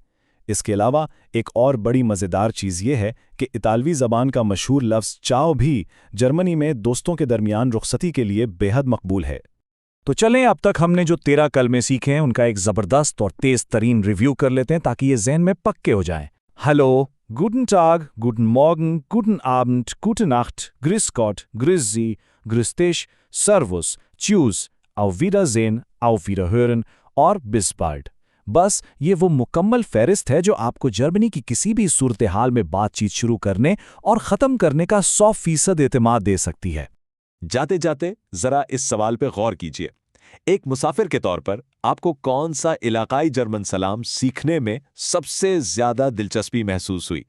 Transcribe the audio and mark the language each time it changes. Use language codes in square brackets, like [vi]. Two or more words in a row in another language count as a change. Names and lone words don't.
[ur] اس کے علاوہ ایک اور بڑی مزیدار چیز یہ ہے کہ اطالوی زبان کا مشہور لفظ چاؤ بھی جرمنی میں دوستوں کے درمیان رخصتی کے لیے بے حد مقبول ہے۔ تو چلیں اب تک ہم نے جو 13 کلمے سیکھے ہیں ان کا ایک زبردست اور تیز ترین ریویو کر لیتے ہیں تاکہ یہ ذہن میں پکے ہو جائیں۔ [de] ہلو، Guten Tag, Guten Morgen, Guten Abend, Guten Nacht, Grüß Gott, Grüß Sie, Grüß dich, Servus, Tschüss, auf Wiedersehen، auf Wiederhören اور bis bald۔ [ur] بس یہ وہ مکمل فہرست ہے جو آپ کو جرمنی کی کسی بھی صورتحال میں بات چیت شروع کرنے اور ختم کرنے کا 100% اعتماد دے سکتی ہے۔ جاتے جاتے ذرا اس سوال پہ غور کیجیے، ایک مسافر کے طور پر آپ کو کون سا علاقائی جرمن سلام سیکھنے میں سب سے زیادہ دلچسپی محسوس ہوئی؟